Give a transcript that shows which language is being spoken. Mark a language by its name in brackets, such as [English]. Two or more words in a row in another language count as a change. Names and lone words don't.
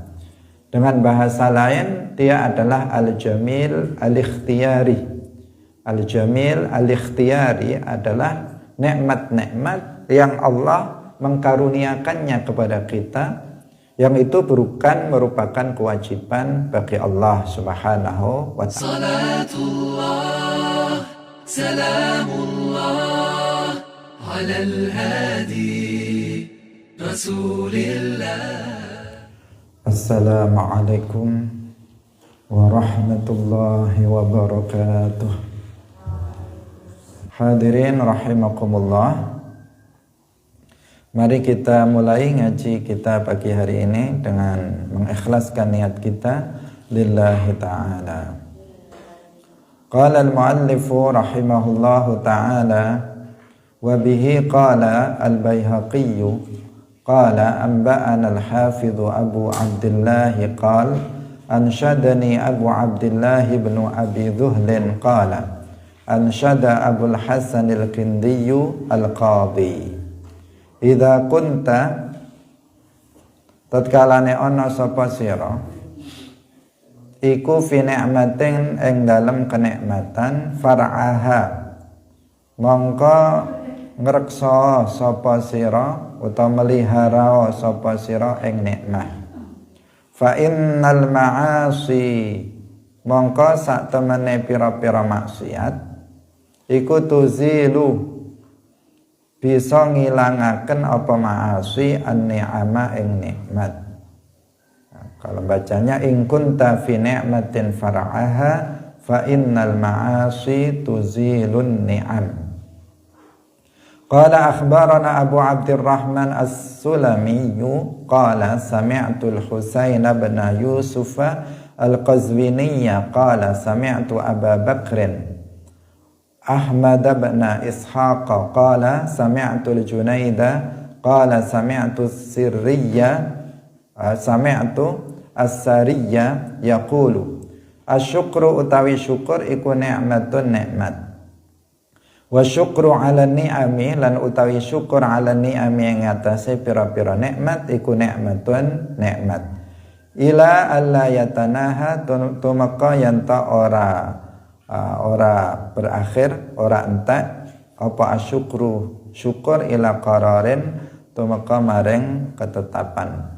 [Indonesian] Dengan bahasa lain, dia adalah [Arabic] الجميل الاختياري. الجميل الاختياري [Indonesian] adalah nikmat-nikmat yang Allah mengkaruniakannya kepada kita, yang itu bukan merupakan kewajiban bagi Allah [Arabic] سبحانه وتعالى. صلاة الله سلام الله على الهادي رسول الله. السلام عليكم ورحمة الله وبركاته. الحاضرين رحمكم الله. [Indonesian] Mari kita mulai ngaji kita pagi hari ini dengan mengikhlaskan niat kita [Arabic] لله تعالى. قال المؤلف رحمه الله تعالى وبه قال البيهقي قال أنبأنا الحافظ أبو عبد الله قال أنشدني أبو عبد الله ابن أبي ذهل قال أنشد أبو الحسن الكندي القاضي إذا كنت [Javanese] tatkalane ana sapa sira iku [Arabic] في نعمة [Javanese] ing dalem kenikmatan far'aha mongko ngreksa sapa sira utawa melihara sapa sira ing nikmah. [Arabic] فإن المعاصي [Javanese] mongko sak temene pira-pira maksiat iku tuzilu bisa ngilangaken apa [Arabic] المعاصي النعم [Javanese] ing nikmat. [Indonesian] Nah, kalau bacanya [Arabic] إن كنت في نعمة فارعها فإن المعاصي تزيل النعم. قال أخبرنا أبو عبد الرحمن السلمي قال سمعت الحسين بن يوسف القزويني قال سمعت أبا بكر أحمد بن إسحاق قال سمعت الجنيد قال سمعت السري يقول الشكر [Javanese] utawi syukur iku [Arabic] ni'matun nikmat. والشكر على النعم [Javanese] lan utawi syukur [Arabic] على النعم [Javanese] yang atase pira-pira nikmat iku nikmatun nikmat. [Arabic] إلى ألا يتناهى [Javanese] tumaka yanta ora berakhir, ora entek apa asyukru syukur [Arabic] إلى قرار [Javanese] tumaka maring ketetapan.